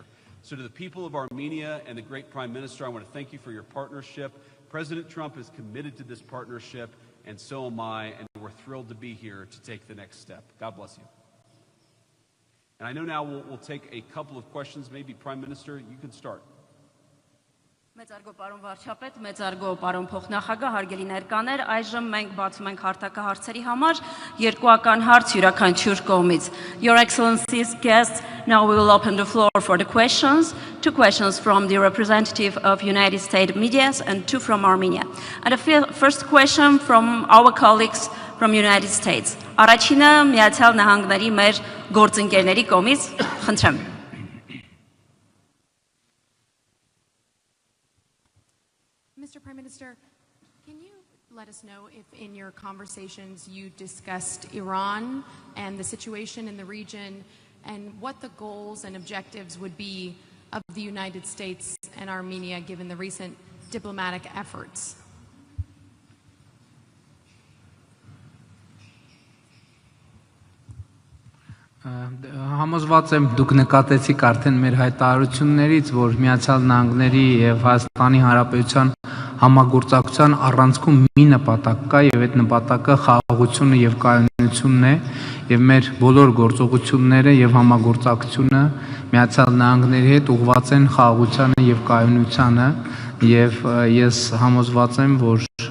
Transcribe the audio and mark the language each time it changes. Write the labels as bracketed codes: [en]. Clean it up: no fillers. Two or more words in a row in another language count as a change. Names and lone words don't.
[en] So to the people of Armenia and the great Prime Minister, I want to thank you for your partnership. President Trump is committed to this partnership, and so am I, and we're thrilled to be here to take the next step. God bless you. And I know now we'll take a couple of questions. Maybe, Prime Minister, you can start. [hy] Մեծարգո պարոն վարչապետ, մեծարգո պարոն փոխնախագահ, հարգելի ներկաներ, այժմ մենք բացում ենք հարթակա հարցերի համար երկուական հարց յուրաքանչյուր կողմից. [en] Your Excellency's guests, now we will open the floor for the questions. 2 questions from the representative of United States media and 2 from Armenia. And the first question from our colleagues from United States. [hy] Առաջինը Միացյալ Նահանգների մեր գործընկերների կողմից, խնդրեմ. [en] Mr. Prime Minister, can you let us know if in your conversations you discussed Iran and the situation in the region and what the goals and objectives would be of the United States and Armenia given the recent diplomatic efforts? [hy] Համոզված եմ դուք նկատեցիք արդեն մեր հայտարարություններից, որ Միացյալ Նահանգների եւ Հայաստանի Հանրապետության համագործակցության առանցքում մի նպատակ կա, եւ այդ նպատակը խաղաղությունը եւ կայունությունն է, եւ մեր բոլոր գործողությունները եւ համագործակցությունը Միացյալ Նահանգների հետ ուղղված են խաղաղությանը եւ կայունությանը, եւ ես համոզված եմ, որ